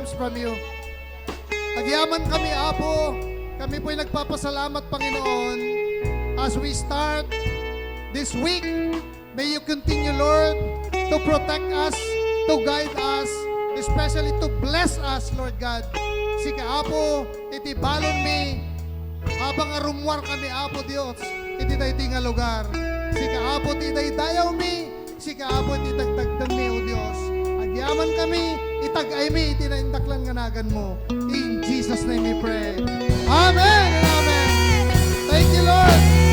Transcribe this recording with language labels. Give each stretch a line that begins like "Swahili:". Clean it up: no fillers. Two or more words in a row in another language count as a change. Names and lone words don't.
English: from you.
Iloko: Agyaman kami, Apo.
Filipino: Kami po'y nagpapasalamat, Panginoon.
English: As we start this week, may you continue, Lord, to protect us, to guide us, especially to bless us, Lord God.
Iloko: Sika, Apo, iti balon mi, habang arumwar kami, Apo Dios, iti dayti nga lugar. Sika, Apo, ti daydayaw mi, sika, Apo, iti dagdagdam mi, O Dios. Agyaman kami, itagay mi, iti naindaklan nga nagan mo.
English: In Jesus' name we pray. Amen and amen. Thank you, Lord.